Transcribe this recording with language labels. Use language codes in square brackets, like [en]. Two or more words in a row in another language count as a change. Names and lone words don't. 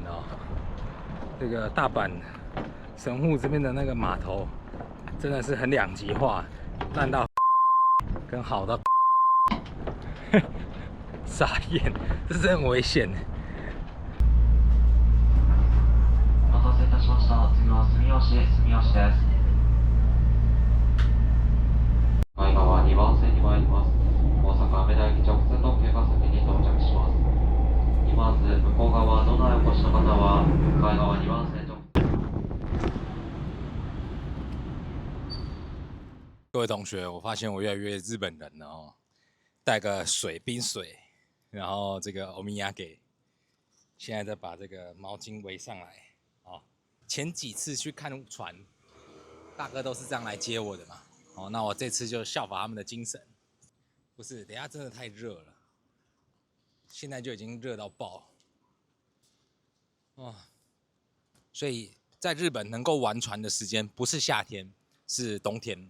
[zh] 啊、这个大阪神户这边的那个码头，真的是很两极化，烂到跟好到傻眼，这是很危险。 [ja] お待たせいたしました。次は住吉です。向川2番線に参ります。大阪梅田駅直通特急が先に到着します。まず向こう側野内お越しの方は向川2番線直。 [zh] 各位同学，我发现我越来越日本人了哦，带个冰水，然后这个欧米亚给，现在再把这个毛巾围上来哦。前几次去看船，大哥都是这样来接我的嘛，哦，那我这次就效仿他们的精神，不是，等一下真的太热了，现在就已经热到爆，哦，所以在日本能够玩船的时间不是夏天，是冬天。